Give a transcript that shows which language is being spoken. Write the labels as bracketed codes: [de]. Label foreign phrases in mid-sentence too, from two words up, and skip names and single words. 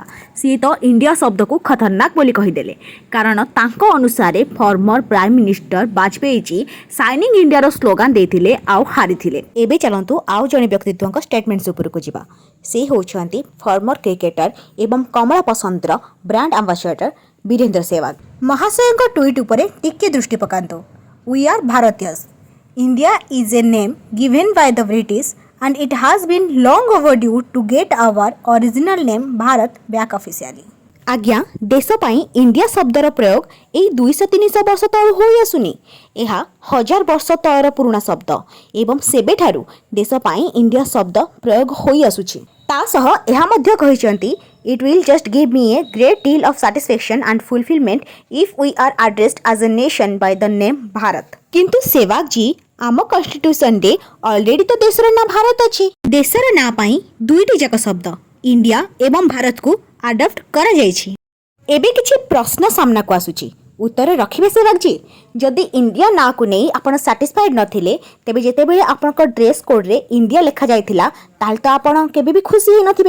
[or] ସିଏ ତ ଇଣ୍ଡିଆ ଶବ୍ଦକୁ ଖତରନାକ ବୋଲି କହିଦେଲେ, କାରଣ ତାଙ୍କ ଅନୁସାରେ [en] former prime minister [or] ବାଜପେୟୀଜୀ ସାଇନିଂ ଇଣ୍ଡିଆର ସ୍ଲୋଗାନ ଦେଇଥିଲେ ଆଉ ହାରିଥିଲେ। ଏବେ ଚାଲନ୍ତୁ ଆଉ ଜଣେ ବ୍ୟକ୍ତିତ୍ୱଙ୍କ ଷ୍ଟେଟମେଣ୍ଟସ ଉପରକୁ ଯିବା। ସେ ହେଉଛନ୍ତି [en] former cricketer [or] ଏବଂ କମଳା ପସନ୍ଦର [en] brand ambassador [or] ବୀରେନ୍ଦ୍ର ସେହୱାଗ। ମହାଶୟଙ୍କ ଟ୍ୱିଟ୍ ଉପରେ ଟିକେ ଦୃଷ୍ଟି ପକାନ୍ତୁ। [en] We are Bharatiyas. India is a name given by the British and it has been long overdue to get our original name Bharat back officially। [or] ଆଜ୍ଞା ଦେଶ ପାଇଁ ଇଣ୍ଡିଆ ଶବ୍ଦର ପ୍ରୟୋଗ ଏଇ 200-300 ବର୍ଷ ତଳୁ ହୋଇ ଆସୁନି। ଏହା 1000 ବର୍ଷ ତଳର ପୁରୁଣା ଶବ୍ଦ ଏବଂ ସେବେଠାରୁ ଦେଶ ପାଇଁ ଇଣ୍ଡିଆ ଶବ୍ଦ ପ୍ରୟୋଗ ହୋଇ ଆସୁଛି। ତା ସହ ଏହା ମଧ୍ୟ କହିଛନ୍ତି [en] It will just give me a great deal of satisfaction and fulfillment if we are addressed as a nation by the name Bharat। [or] କିନ୍ତୁ ସେହୱାଗ जी ଆମ କନଷ୍ଟିଟ୍ୟୁସନରେ ଅଲରେଡି ତ ଦେଶର ନାଁ ଭାରତ ଅଛି। ଦେଶର ନାଁ ପାଇଁ ଦୁଇଟି ଯାକ ଶବ୍ଦ ଇଣ୍ଡିଆ ଏବଂ ଭାରତକୁ ଆଡପ୍ଟ କରାଯାଇଛି। ଏବେ କିଛି ପ୍ରଶ୍ନ ସାମ୍ନାକୁ ଆସୁଛି, ଉତ୍ତର ରଖିବେ ସେହୱାଗ जी। ଯଦି ଇଣ୍ଡିଆ ନାଁକୁ ନେଇ ଆପଣ ସାଟିସ୍ଫାଇଡ୍ ନଥିଲେ ତେବେ ଯେତେବେଳେ ଆପଣଙ୍କ ଡ୍ରେସ୍ କୋଡ୍ରେ ଇଣ୍ଡିଆ ଲେଖାଯାଇଥିଲା ତାହେଲେ ତ ଆପଣ କେବେ ବି ଖୁସି ହୋଇନଥିବେ।